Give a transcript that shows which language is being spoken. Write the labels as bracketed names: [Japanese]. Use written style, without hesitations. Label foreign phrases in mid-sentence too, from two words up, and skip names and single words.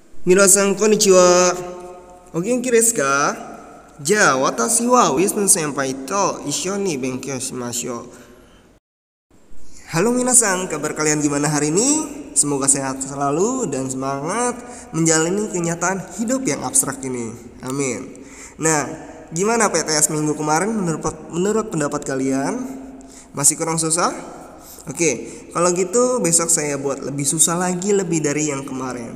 [Japanese] みなさんこんにちは。お元気ですか? じゃ、私はWisnu先輩と一緒に勉強しましょう. [Indonesian] Halo minasan, kabar kalian gimana hari ini? Semoga sehat selalu dan semangat menjalani kenyataan hidup yang abstrak ini. Amin. Nah, gimana PTS minggu kemarin menurut pendapat kalian? Masih kurang susah? Oke, kalau gitu besok saya buat lebih susah lagi, lebih dari yang kemarin.